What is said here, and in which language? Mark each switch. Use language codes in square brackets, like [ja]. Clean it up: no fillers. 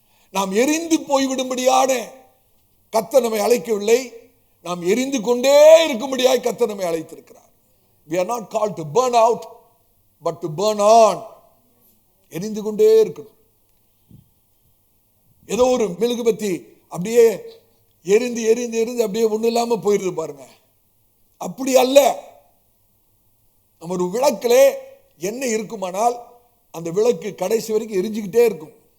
[ta] நாம் எரிந்து போய்விடும்படியான கர்த்தர் நம்மை அழைக்கவில்லை, நாம் எரிந்து கொண்டே இருக்கும்படியாய் கர்த்தர் நம்மை அழைத்திருக்கிறார். [en] We are not called to burn out, but to burn on. [ta] எரிந்து கொண்டே இருக்கணும். ஏதோ ஒரு மெழுகுபத்தி அப்படியே எரிந்து எரிந்து எரிந்து அப்படியே ஒண்ணு இல்லாம போயிருது பாருங்க. அப்படி அல்ல. நம்ம ஒரு விளக்கிலே எண்ணெய் இருக்குமானால் அந்த விளக்கு கடைசி வரைக்கும் எரிஞ்சுக்கிட்டே இருக்கும்.